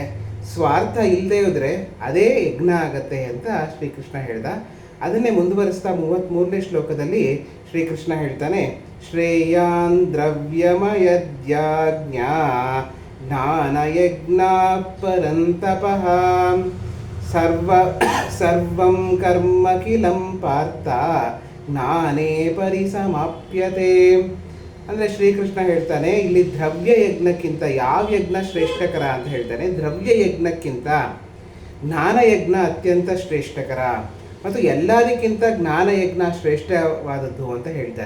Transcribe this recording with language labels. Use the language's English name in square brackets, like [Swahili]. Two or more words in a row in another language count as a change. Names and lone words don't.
[Kannada] ಸ್ವಾರ್ಥ ಇಲ್ಲದೆ ಹೋದರೆ ಅದೇ ಯಜ್ಞ ಆಗತ್ತೆ ಅಂತ ಶ್ರೀಕೃಷ್ಣ ಹೇಳ್ದ. ಅದನ್ನೇ ಮುಂದುವರಿಸ್ತಾ 33ನೇ ಶ್ಲೋಕದಲ್ಲಿ ಶ್ರೀಕೃಷ್ಣ ಹೇಳ್ತಾನೆ, [Sanskrit] ಶ್ರೇಯಾನ್ ದ್ರವ್ಯಮಯದ್ಯಾಜ್ಞ ಜ್ಞಾನಯಜ್ಞ ಪರಂತಪಃ ಸರ್ವಂ ಕರ್ಮ ಕಿಲಂ ಪಾರ್ಥ ಜ್ಞಾನೇ ಪರಿಸಮಾಪ್ಯತೆ. [Kannada] ಅಂದರೆ ಶ್ರೀಕೃಷ್ಣ ಹೇಳ್ತಾನೆ, ಇಲ್ಲಿ ದ್ರವ್ಯ ಯಜ್ಞಕ್ಕಿಂತ ಯಾವ ಯಜ್ಞ ಶ್ರೇಷ್ಠಕರ ಅಂತ ಹೇಳ್ತಾನೆ. ದ್ರವ್ಯ ಯಜ್ಞಕ್ಕಿಂತ ಜ್ಞಾನಯಜ್ಞ ಅತ್ಯಂತ ಶ್ರೇಷ್ಠಕರ ಮತ್ತು ಎಲ್ಲದಕ್ಕಿಂತ ಜ್ಞಾನಯಜ್ಞ ಶ್ರೇಷ್ಠವಾದದ್ದು ಅಂತ ಹೇಳ್ತಾನೆ.